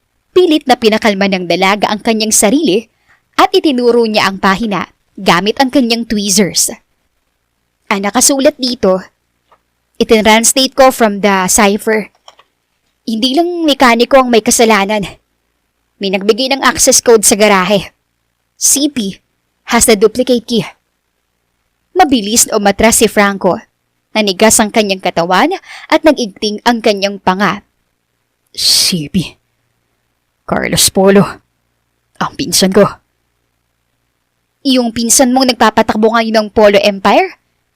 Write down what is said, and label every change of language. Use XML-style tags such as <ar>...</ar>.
<tl>Pilit na pinakalma ng dalaga ang kanyang sarili at itinuro niya ang pahina gamit ang kanyang tweezers. Ang nakasulat dito, itinranslate ko</tl> <en>from the cipher.</en> <tl>Hindi lang mekaniko ang may kasalanan. May nagbigay ng access code sa garahe.</tl> <en>CP has the duplicate key.</en> <tl>Mabilis na umatras si Franco. Nanigas ang kanyang katawan at nag-igting ang kanyang panga. CP. Carlos Polo. Ang pinsan ko. Yung pinsan mong nagpapatakbo ngayon ng Polo Empire?</tl>